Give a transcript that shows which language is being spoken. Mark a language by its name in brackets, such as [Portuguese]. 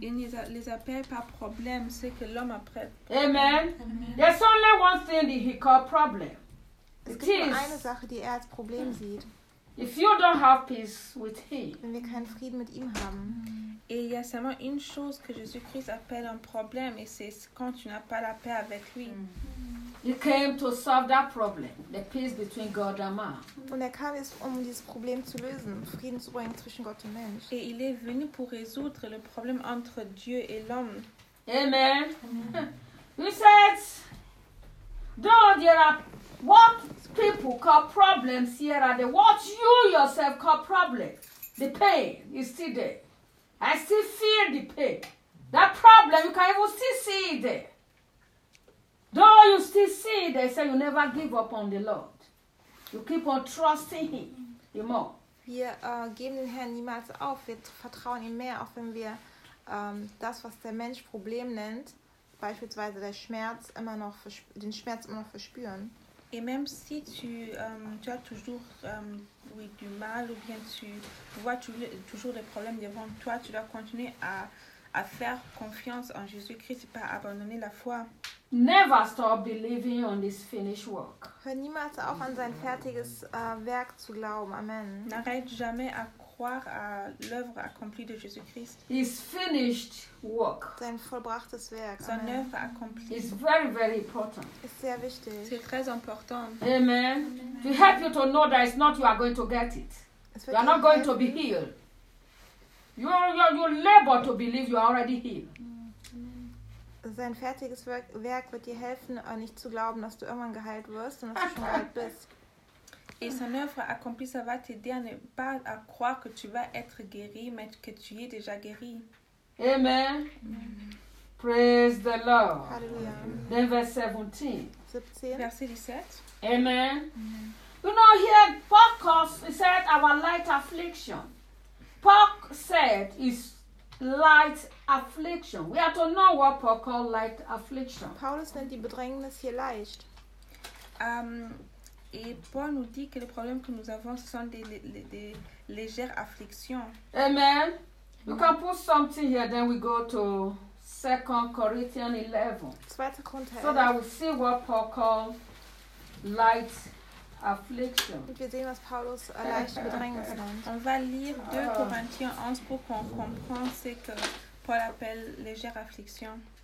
[French] Il ne les appelle pas problème, c'est que l'homme appelle. Amen. Amen. [English] There's only one thing that he called problem. [German] Es gibt nur eine Sache, die als Problem sieht. [English] If you don't have peace with him. [German] Wenn wir keinen Frieden mit ihm haben. [French] Et il y a seulement une chose que Jésus-Christ appelle un problème, et c'est quand tu n'as pas la paix avec lui. [English] He came to solve that problem, the peace between God and man. [German] Und kam jetzt, um dieses Problem zu lösen, Frieden zu bringen zwischen Gott und Mensch. [French] Et il est venu pour résoudre le problème entre Dieu et l'homme. Amen. [English] He said, though there are what people call problems here and there, what you yourself call problems, the pain is still there. I still feel the pain. That problem, you can even still see it there. Though you still see it there, say you never give up on the Lord. You keep on trusting him. You more. [German] Wir geben den Herrn niemals auf. Wir vertrauen ihm mehr, auch wenn wir das, was der Mensch Problem nennt, beispielsweise der Schmerz, immer noch den Schmerz immer noch verspüren. [French] Et même si tu as toujours oui, du mal ou bien tu vois toujours des problèmes devant toi, tu dois continuer à faire confiance en Jésus-Christ et pas abandonner la foi. [English] Never stop believing on this finished work. [German] Hör niemals auf, an sein fertiges Werk zu glauben. Amen. [French] N'arrête jamais à croire à l'œuvre accomplie de Jésus-Christ. [English] His finished work. [German] Sein vollbrachtes Werk. [French] Amen. Son œuvre accomplie. [English] It's very, very important. [German] Ist sehr wichtig. [French] C'est très important. Amen. Amen. [English] To help you to know that it's not you are going to get it. You are not going to be healed. You labor to believe you are already healed. [German] Sein fertiges Werk wird dir helfen, nicht zu glauben, dass du irgendwann geheilt wirst und dass du schon geheilt bist. [French] Et son œuvre accomplie, ça va t'aider à ne pas à croire que tu vas être guéri, mais que tu es déjà guéri. [English] Amen. Amen. Praise the Lord. Hallelujah. Then verse 17. [French] Verset 17. Amen. Amen. [English] You know, here Paul said our light affliction. Paul said is light affliction. We have to know what Paul called light affliction. [German] Paulus nennt die Bedrängnis hier leicht. [French] Et Paul nous dit que les problèmes que nous avons sont des légères afflictions. Amen. [English] You can put something here, then we go to 2 Corinthians 11. So that we see what Paul called light affliction. [German] Und wir sehen, was Paulus leichte Bedrängnis nennt. [French] On va lire 2 Corinthiens 11 pour qu'on comprenne ce que Paul appelle légère affliction.